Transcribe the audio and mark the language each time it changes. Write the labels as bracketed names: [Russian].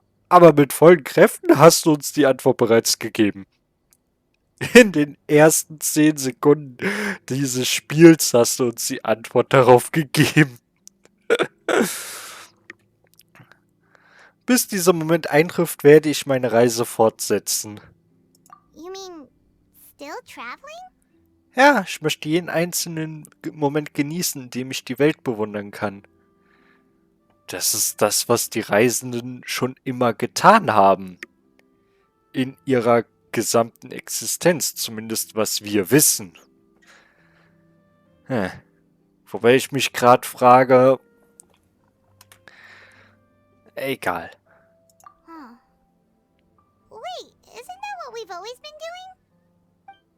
[German] Aber mit vollen Kräften hast du uns die Antwort bereits gegeben. In den ersten 10 Sekunden dieses Spiels hast du uns die Antwort darauf gegeben. Bis dieser Moment eintrifft, werde ich meine Reise fortsetzen. [English] You mean still traveling? [German] Ja, ich möchte jeden einzelnen Moment genießen, in dem ich die Welt bewundern kann. Das ist das, was die Reisenden schon immer getan haben. In ihrer gesamten Existenz, zumindest was wir wissen. Hm. Wobei ich mich gerade frage, egal. Huh. [English] Wait, isn't that what we've always been doing?